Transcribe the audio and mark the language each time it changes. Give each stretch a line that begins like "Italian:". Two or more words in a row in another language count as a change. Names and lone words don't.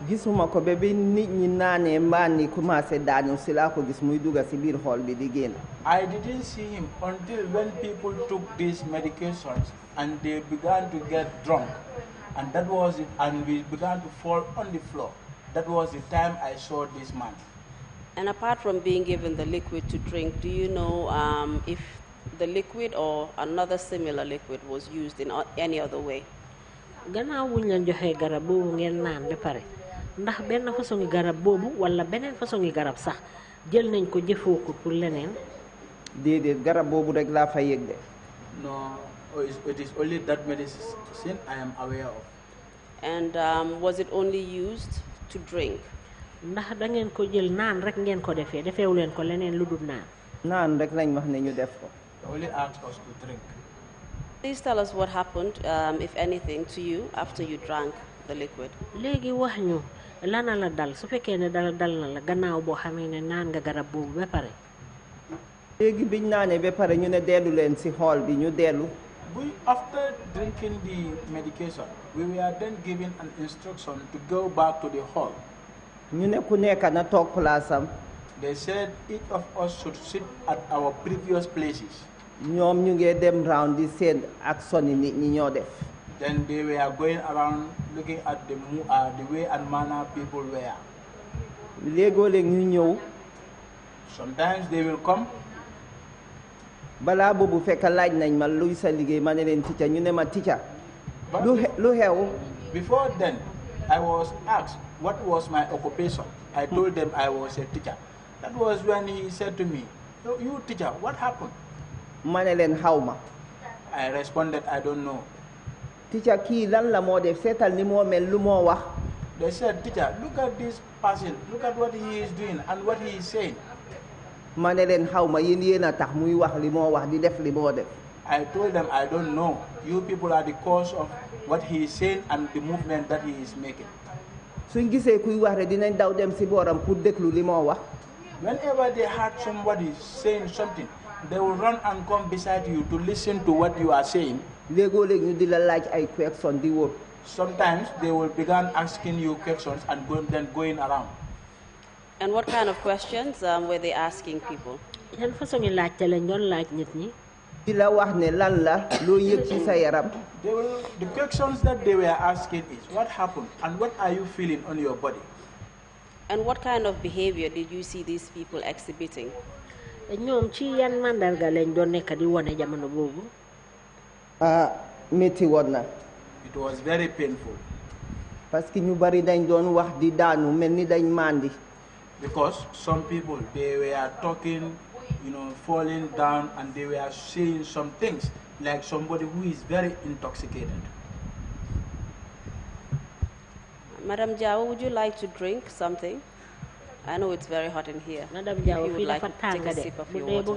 Wolof: gisuma ko ba bi nit ñi naanee mbaan ni commencé daanu si laa ko gis muy dugga si biir xool bi di génn.
English: I didn't see him until when people took these medications and they began to get drunk. And that was it, and we began to fall on the floor. That was the time I saw this man. And apart from being given the liquid to drink, do you know if the liquid or another similar liquid was used in any other way?
Wolof: Gannaaw wuñ leen joxee garab boobu ngeen naan ba pare ndax benn façon garab boobu wala beneen façon garab sax jël nañ ko jëfoo ko pour leneen. déedéet garab boobu rek laa fa yëg de.
English: No, it is only that medicine I am aware of. And was it only used to drink?
Wolof: Ndax da ngeen ko jël naan rek ngeen ko defee defeewu leen ko leneen lu dul naan. naan rek lañ wax ne ñu def ko.
English: They only asked us to drink. Please tell us what happened, if anything, to you after you drank the liquid.
Wolof: léegi wax ñu lana la dal su fekkee ne dal na la gannaaw boo xamee ne naan nga garab boobu ba pare. léegi biñ naanee ba pare ñu ne dellu leen si xool bi ñu dellu.
English: After drinking the medication, we were then given an instruction to go back to the hall.
Wolof: ñu ne ku nekk na toog place am.
English: They said each of us should sit at our previous places.
Wolof: ñoom ñu ngee dem round di seen ak soni nit ñi ñoo def.
English: Then they were going around looking at the way and manner people were.
Wolof: léegoo léeg ñu ñëw.
English: Sometimes they will come.
Wolof: balaa boobu fekk laaj nañ ma luy sa liggéey ma ne leen ticca ñu ne ma ticca. lu xew.
English: Before then, I was asked what was my occupation. I told them I was a teacher. That was when he said to me, you teacher, what happened?
Wolof: ma ne leen xaw ma.
English: I responded, I don't know.
Wolof: ticca kii lan la moo def seetal ni moo mel lu moo wax.
English: They said, teacher, look at this person. Look at what he is doing and what he is saying.
Wolof: ma ne leen xaw ma yéen a tax muy wax li moo wax di def li moo def.
English: I told them, I don't know. You people are the cause of what he is saying and the movement that he is making.
Wolof: suñ gisee kuy wax rek dinañ daw dem si booram pour déglu li moo wax.
English: Whenever they heard somebody saying something, they will run and come beside you to listen to what you are saying.
Wolof: léegoo léeg ñu di la laaj ay question di wër.
English: Sometimes they will begin asking you questions and then going around. And what kind of questions were they asking people?
Wolof: yan façon laajte lañ doon laaj nit ñi. di la wax ne lan la loo yëg ci sa yaram.
English: The questions that they were asking is, what happened and what are you feeling on your body? And what kind of behavior did you see these people exhibiting?
Wolof: ñoom ci yan mandarga lañ doon nekk di wone jamono boobu. métti woon na.
English: It was very painful.
Wolof: parce que ñu bari dañ doon wax di daanu mel ni dañ mandi.
English: Because some people, they were talking, falling down, and they were saying some things like somebody who is very intoxicated. Madam Jawo, would you like to drink something? I know it's very hot in here. Madam If you Jawo would
Wolof: fii
English: like
Wolof: dafa
English: to take
Wolof: tàng
English: a
Wolof: de
English: sip of
Wolof: bu
English: your
Wolof: dee
English: water.